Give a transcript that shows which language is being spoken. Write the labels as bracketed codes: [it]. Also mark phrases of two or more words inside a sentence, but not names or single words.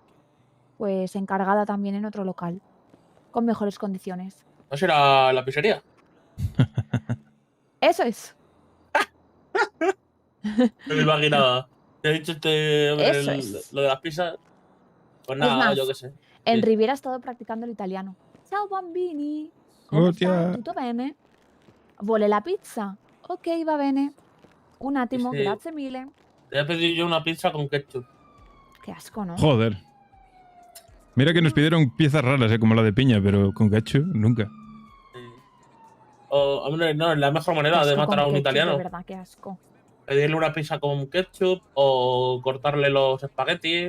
[es] Pues encargada también en otro local, con mejores condiciones. ¿No será la pizzería? Eso es. No me imaginaba. Te he dicho Eso es. lo de las pizzas. Pues Es nada, más, yo qué sé. en Sí. Riviera he estado practicando el italiano. [it] Ciao bambini, come [es] Hostia. [it] stai? Tutto bene? Vuole la pizza? Ok, va bene. Un attimo, [es] Sí. [it] grazie mille. [es] Te voy a pedir yo una pizza con ketchup. Qué asco, ¿no? Joder. Mira que nos pidieron piezas raras, como la de piña, pero con ketchup nunca. Sí. O, hombre, no, es la mejor Qué manera de asco matar con a un ketchup, italiano. de verdad, qué asco. Pedirle una pizza con ketchup o cortarle los espaguetis.